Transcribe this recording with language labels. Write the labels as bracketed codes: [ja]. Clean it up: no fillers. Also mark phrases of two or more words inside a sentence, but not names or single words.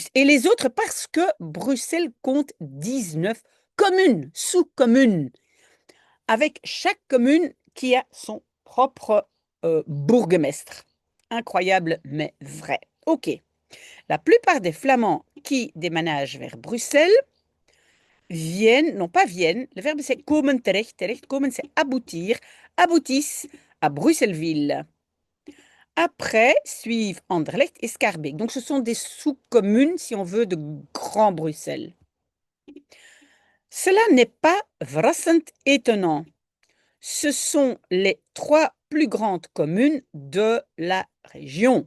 [fr] Et les autres, parce que Bruxelles compte 19 communes, sous-communes, avec chaque commune qui a son propre bourgmestre. Incroyable, mais vrai. OK. La plupart des Flamands qui déménagent vers Bruxelles le verbe c'est [nl] komen terecht, [fr] komen c'est aboutir, aboutissent à Bruxelles-Ville. Après suivent Anderlecht et Schaerbeek. Donc ce sont des sous-communes, si on veut, de Grand Bruxelles. Cela n'est pas verrassend étonnant. Ce sont les 3 plus grandes communes de la région.